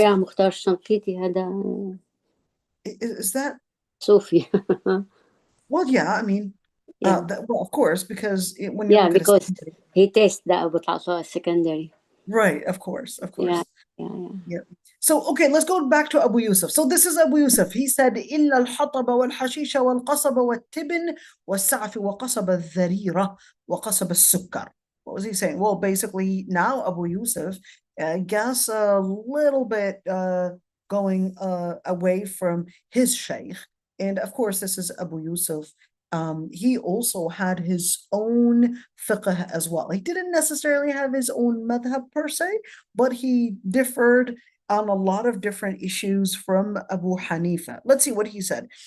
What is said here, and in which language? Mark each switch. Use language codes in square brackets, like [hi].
[en] Yeah, Mukhtar Shanqiti هذا. Is that Sufi? Well, yeah, I mean, well, of course, because when you look because at he tastes the Abu al-Ata secondary. Right, of course. Yeah. So, okay, let's go back to Abu Yusuf. So this is Abu Yusuf. He said, [ar] إِلَّا الْحَطَبَ وَالْحَشِيشَ وَالْقَصَبَ وَالتِّبْنِ وَالسَّعْفِ وَقَصَبَ الذَّرِيرَ وَقَصَبَ السُّكَّرِ. [en] What was he saying? Well, basically, now Abu Yusuf, I guess a little bit going away from his sheikh. And of course, this is Abu Yusuf. He also had his own fiqh as well. He didn't necessarily have his own madhab per se, but he differed on a lot of different issues from Abu Hanifa. Let's see what he said.